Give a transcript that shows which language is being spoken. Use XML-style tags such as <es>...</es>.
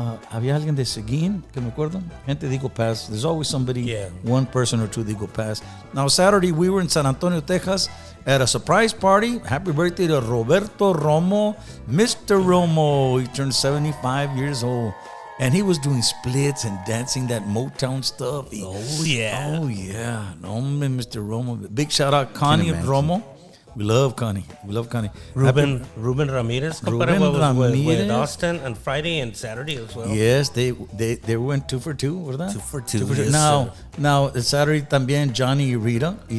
<es>había alguien de Seguin, que me acuerdo. Gente de Eagle Pass.</es> <en>There's always somebody, one person or two de Eagle Pass. Now, Saturday, we were in San Antonio, Texas at a surprise party. Happy birthday to Roberto Romo. Mr. Romo, he turned 75 years old. And he was doing splits and dancing that Motown stuff. Oh, yeah. No, Mr. Romo. Big shout out Connie Romo. We love Connie. Ruben Ramirez. Ruben Ramirez. With Austin on Friday and Saturday as well. Yes, they went 2 for 2,</en> <es>¿verdad?</es> <en>2 for 2. Yes, now Saturday</en> <es>también</es> <en>Johnny and Rita.</en>